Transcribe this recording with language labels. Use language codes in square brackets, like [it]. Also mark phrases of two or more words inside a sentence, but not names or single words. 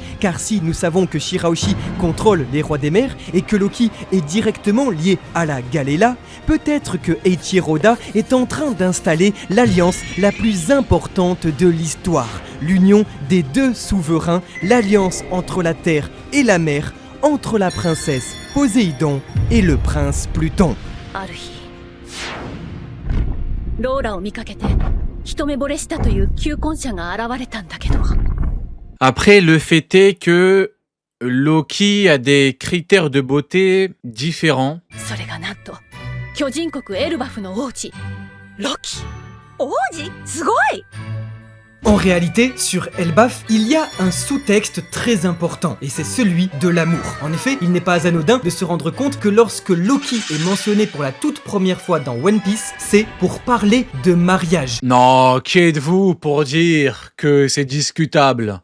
[fr] Car si nous savons que Shirahoshi contrôle les rois des mers et que Loki est directement lié à la Galela, peut-être que Eiichiro Oda est en train d'installer l'alliance la plus importante de l'histoire. L'union des deux souverains, l'alliance entre la terre et la mer, entre la princesse Poséidon et le prince Pluton. [ja] ある日ローラを見かけて一目惚れしたという求婚者が現れたんだけど [fr] Après, le fait est que Loki a des critères de beauté différents. [ja] それがなんと巨人国エルバフの王子ロキ王子すごい [fr] En réalité, sur Elbaf, il y a un sous-texte très important, et c'est celui de l'amour. En effet, il n'est pas anodin de se rendre compte que lorsque Loki est mentionné pour la toute première fois dans One Piece, c'est pour parler de mariage. Non, qui êtes-vous pour dire que c'est discutable?